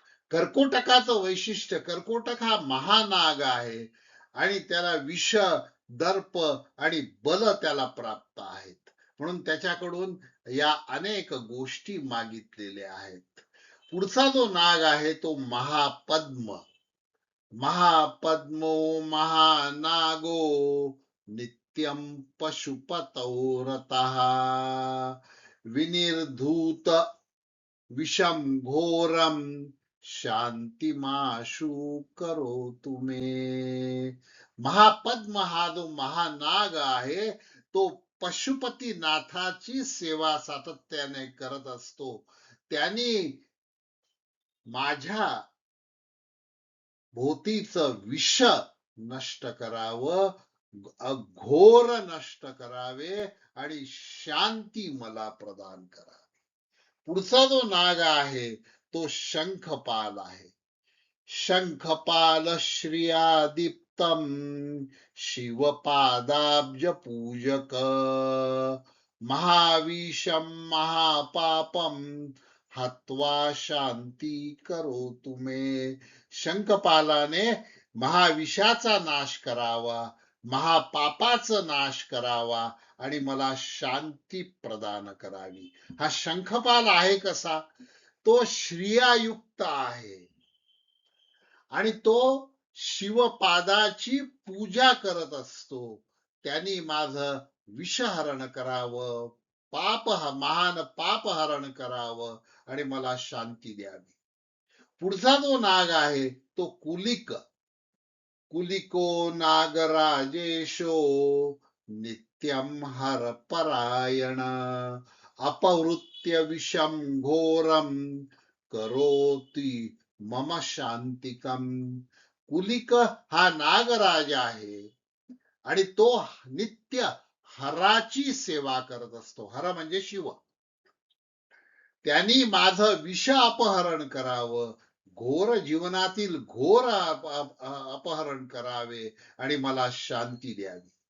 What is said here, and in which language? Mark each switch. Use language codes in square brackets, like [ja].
[mr] कर्कोटकाचं वैशिष्ट्य, कर्कोटक हा महानाग आहे आणि त्याला विष, दर्प आणि बल त्याला प्राप्त आहेत. म्हणून त्याच्याकडून या अनेक गोष्टी मागितलेल्या आहेत. पुढचा जो नाग आहे तो महापद्म. [sa] महापद्मो महानागो नित्यं पशुपतौ रतः विनिर्धूत विषम घोरम शांतिमाशु करोतु मे. [mr] महापद्म हा जो महानाग आहे तो पशुपतीनाथाची सेवा सातत्याने करत असतो. त्यांनी माझ्या भोवतीचं विष नष्ट करावं, घोर नष्ट करावे आणि शांती मला प्रदान करावी. पुढचा जो नाग आहे तो शंखपाल आहे. [sa] शंखपाल श्रियादीप्तम शिवपादाब्ज पूजक महाविषम महापापम हत्वा शांती करो तुमे. [mr] शंखपालाने महाविषाचा नाश करावा, महापापाचा नाश करावा आणि मला शांती प्रदान करावी. हा शंखपाल आहे कसा? तो श्रियायुक्त आहे आणि तो शिवपादाची पूजा करत असतो. त्यांनी माझं विषहरण करावं, महान पापहरण करावं आणि मला शांती द्यावी. पुढचा जो नाग आहे तो कुलिक. [sa] कुलिको नागराजेशो नित्यं हरपरायण अपहृत्य विषम घोरम करोति मम शांतिकम. [mr] कुलिक हा नागराज आहे आणि तो नित्य हराची सेवा करत असतो. हर म्हणजे शिव. त्यांनी माझं विष अपहरण करावं, घोर जीवनातील घोर अपहरण करावे आणि मला शांती द्यावी.